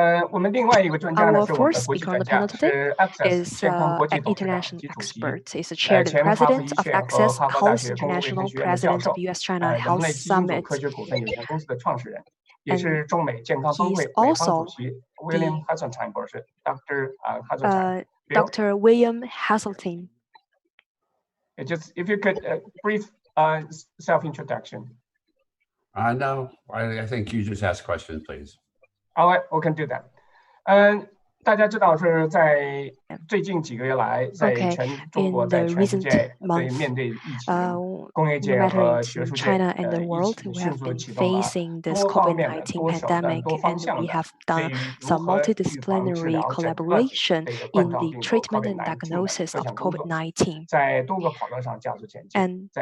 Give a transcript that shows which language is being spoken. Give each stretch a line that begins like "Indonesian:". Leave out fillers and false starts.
Chinese: 我们另外一个专家呢是我们的国际专家，是 Access 健康国际董事长及主席，前哈佛医学和哈佛大学公共卫生学院的教授，人类基因组科学股份有限公司的创始人，也是中美健康峰会美方主席 William Hasseltine 博士 ，Dr. Hasseltine。
English: Dr. William Hasseltine. Just if you could brief self-introduction. No, I think you just ask questions, please. All right, we can do that.
Chinese: 大家知道是在最近几个月来，在全中国，在全世界，对面对疫情，工业界和学术界一起迅速启动了多方面的、多手段、多方向的对于如何预防、治疗、诊断这个冠状病毒 COVID-19 的，在多个跑道上加速前进。在药物方面呢，在诊断方面都有从小分子到大分子到抗体形成产生血浆产生抗体的一些收集。甚至呢，还有一些其他的先进的技术应用在里面。